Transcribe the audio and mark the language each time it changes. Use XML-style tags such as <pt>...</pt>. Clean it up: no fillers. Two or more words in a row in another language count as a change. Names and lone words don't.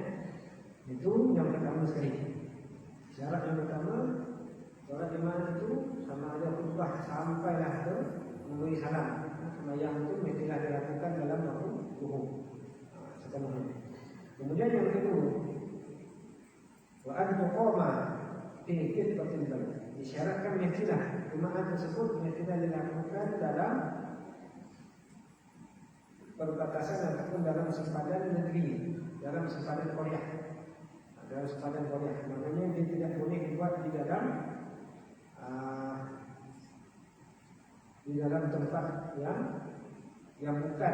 <ms>Itu yang pertama sekali. Syarat yang pertama, solat jemaah itu sama ada khutbah sampailah ke memberi salam. Sembahyang itu mestilah dilakukan dalam waktu zuhur. Sepenuhnya. Kemudian yang kedua,</ms> <ar>وأن تقام في قبلة البلد.</ar> <ms>Disyaratkan mestilah jemaah tersebut mestilah dilakukan dalam perbatasan ataupun dalam sempadan negeri, dalam sempadan Korea. Dalam sempadan Korea. Maknanya dia tidak boleh dibuat di dalam tempat yang bukan.</ms>